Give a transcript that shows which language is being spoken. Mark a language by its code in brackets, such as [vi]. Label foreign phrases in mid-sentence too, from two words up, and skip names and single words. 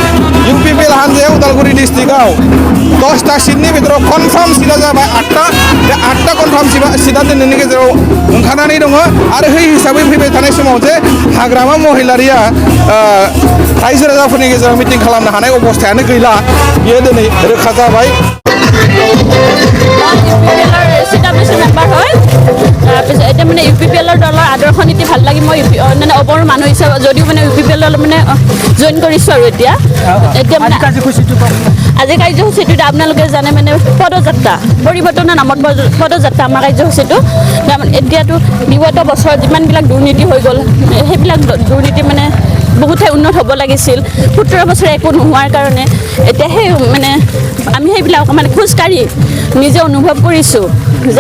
[brx] उदालगुरि डिस्ट्रिक्टआव 10टा सिटनि गेजेराव [en] confirm seat [brx] जाबाय 8टा बे 8टा [en] confirm seat [brx] दिनैनि गेजेराव ओंखारनानै दङ आरो बै हिसाबै फैबाय थानाय समाव जे हाग्रामा महिलारिया रायजो राजाफोरनि गेजेराव मिटिं खालामनो हानाय अबस्थायानो गैला बियो दिनै रोखा जाबाय [as] তাৰপিছত এতিয়া মানে UPPLৰ দলৰ আদৰ্শ নীতি ভাল লাগি মই মানে অবৰ মানুহ হিচাপে যদিও মানে UPPLৰ মানে জইন কৰিছোঁ আৰু এতিয়া মানে আজি কাৰ্যসূচীটোত আপোনালোকে জানে মানে পদযাত্ৰা পৰিৱৰ্তনৰ নামত পদযাত্ৰা আমাৰ কাৰ্যসূচীটো এতিয়াতো বিগত বছৰত যিমানবিলাক দুৰ্নীতি হৈ গ'ল সেইবিলাক দুৰ্নীতি মানে বহুত ঠাই উন্নত হ'ব লাগিছিল 17 বছৰ একো নোহোৱাৰ কাৰণে এতিয়া সেই মানে আমি সেইবিলাক মানে খোজকাঢ়ি নিজে অনুভৱ কৰিছোঁ যে